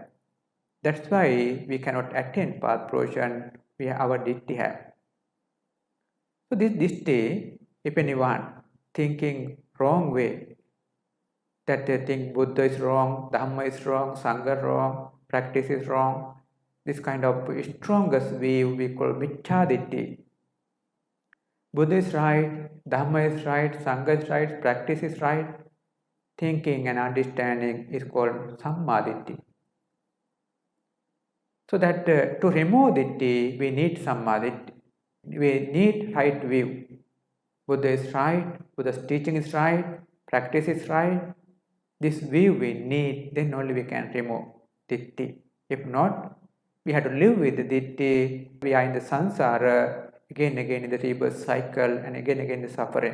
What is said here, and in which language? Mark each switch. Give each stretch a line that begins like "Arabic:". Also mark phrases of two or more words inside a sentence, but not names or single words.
English: That's why we cannot attain path fruition, we have our ditti have. So this ditti, if anyone thinking wrong way, that they think Buddha is wrong, Dhamma is wrong, Sangha wrong, practice is wrong, this kind of strongest view we call
Pali: miccha ditti.
English: Buddha is right, Dhamma is right, Sangha is right, practice is right, thinking and understanding is called
Pali: samma ditti.
English: So that to remove ditti, we need
Pali: samma ditti.
English: We need right view. Buddha is right, Buddha's teaching is right, practice is right. This view we need, then only we can remove ditti. If not, we have to live with the ditti. We are in the samsara, again in the rebirth cycle, and again the suffering.